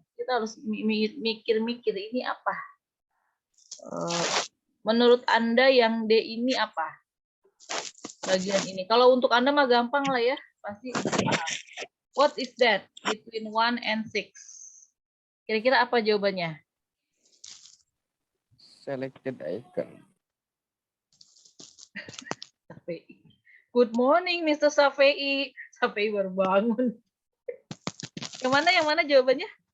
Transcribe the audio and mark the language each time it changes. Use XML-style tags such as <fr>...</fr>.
<id>Kita harus mikir-mikir ini apa? Menurut Anda yang D ini apa? Bagian ini. Kalau untuk Anda mah gampang lah ya, pasti paham.</id> <en>What is that between 1 and 6?</en> <id>Kira-kira apa jawabannya?</id> <en>Selected icon. Safei. Good morning, Mr. Safei.</en> <id>Safei baru bangun. Yang mana jawabannya?</id>